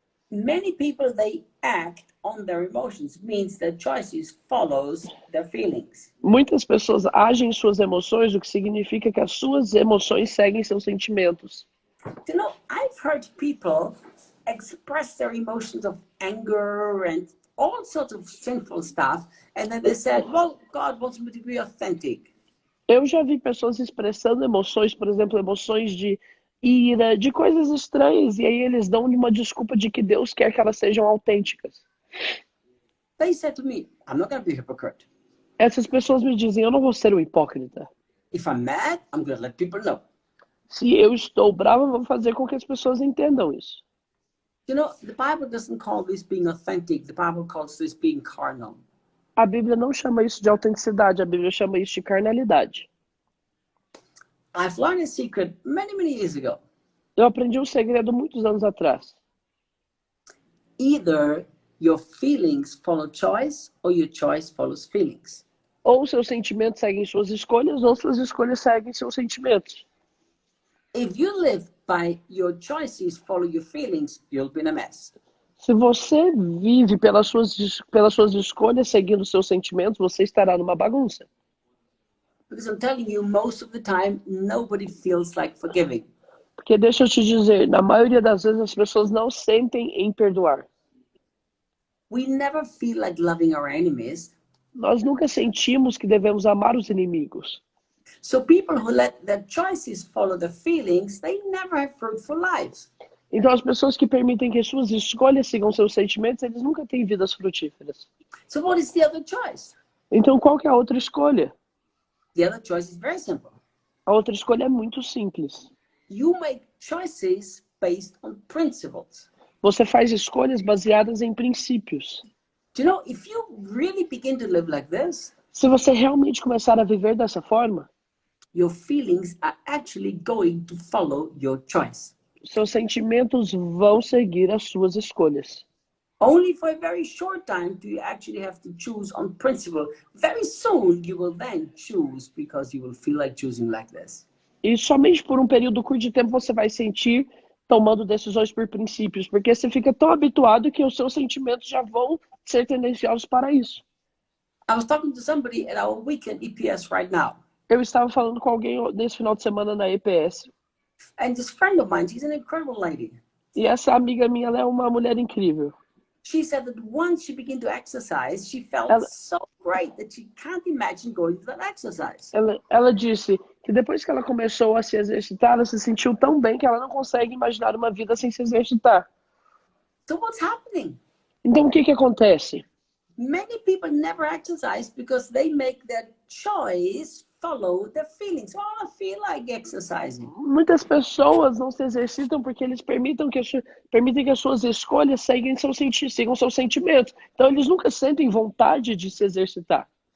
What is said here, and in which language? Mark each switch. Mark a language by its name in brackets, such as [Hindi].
[English] Many people, they act on their emotions, means their choices follows their feelings. [Portuguese] Muitas pessoas agem em suas emoções, o que significa que as suas emoções seguem seus sentimentos. [English] You know, I've heard people express their emotions of anger and all sorts of sinful stuff. And then they said, well, God wants me to be authentic. [Portuguese] Eu já vi pessoas expressando emoções, por exemplo, emoções de ira, de coisas estranhas, e aí eles dão uma desculpa de que Deus quer que elas sejam autênticas. [English] They said to me, I'm not going to be a hypocrite. [Portuguese] Essas pessoas me dizem, eu não vou ser um hipócrita. [English] If I'm mad, I'm going to let people know. [Portuguese] Se eu estou bravo, eu vou fazer com que as pessoas entendam isso. [English] You know, the Bible doesn't call this being authentic. The Bible calls this being carnal. [Portuguese] A Bíblia não chama isso de autenticidade, a Bíblia chama isso de carnalidade. [English] I've learned a secret many years ago. [Portuguese] Eu aprendi um segredo muitos anos atrás. [English] Either your feelings follow choice or your choice follows feelings. [Portuguese] Ou seus sentimentos seguem suas escolhas, ou suas escolhas seguem seus sentimentos. [English] If you live by your choices follow your feelings, you'll be in a mess. [Portuguese] Se você vive pelas suas escolhas, seguindo seus sentimentos, você estará numa bagunça. [English] Because I'm telling you, most of the time, nobody feels like forgiving. [Portuguese] Porque deixa eu te dizer, na maioria das vezes as pessoas não sentem em perdoar. [English] We never feel like loving our enemies. [Portuguese] Nós nunca sentimos que devemos amar os inimigos. [English] So people who let their choices follow their feelings, they never have fruitful lives. [Portuguese] Então as pessoas que permitem que suas escolhas sigam seus sentimentos, eles nunca têm vidas frutíferas. [English] So what is the other choice? [Portuguese] Então qual que é a outra escolha? [English] The other choice is very simple. [Portuguese] A outra escolha é muito simples. [English] You make choices based on principles. [Portuguese] Você faz escolhas baseadas em princípios. [English] Do you know, if you really begin to live like this, [Portuguese] Se você realmente começar a viver dessa forma, [English] your feelings are actually going to follow your choice. [Portuguese] seus sentimentos vão seguir as suas escolhas. [English] Only for a very short time do you actually have to choose on principle. Very soon you will then choose because you will feel like choosing like this. [Portuguese] E somente por um período curto de tempo você vai sentir tomando decisões por princípios, porque você fica tão habituado que os seus sentimentos já vão ser tendenciosos para isso. [English] I was talking to somebody at our weekend EPS right now. [Portuguese] Eu estava falando com alguém nesse final de semana na EPS, [English] And this friend of mine, she's an incredible lady. [Portuguese] e essa amiga minha, ela é uma mulher incrível. [English] She said that once she began to exercise, she felt [Portuguese] Ela- [English] so great that she can't imagine going to that exercise. [Portuguese] Ela disse que depois que ela começou a se exercitar, ela se sentiu tão bem que ela não consegue imaginar uma vida sem se exercitar. [English] So what's happening? [Portuguese] Então o que acontece? [English] Many people never exercise because they make their choice follow their feelings. Oh, I feel like exercising. [Portuguese] Muitas pessoas não se exercitam porque eles permitem que as suas escolhas sigam seus sentimentos. Então eles nunca sentem vontade de se exercitar.